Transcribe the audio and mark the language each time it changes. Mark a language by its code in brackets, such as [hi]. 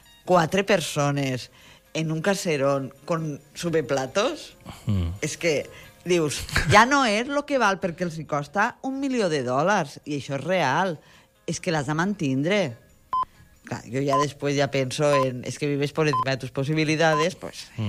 [ca] Quatre persones [es] en un caserón con subeplatos? [ca] És que, dius, ja no és lo que val perquè els costa $1,000,000 i això és real. És que l'has de mantindre. Clar, jo ja després ja penso en... [es] És que vives por encima de tus posibilidades, pues...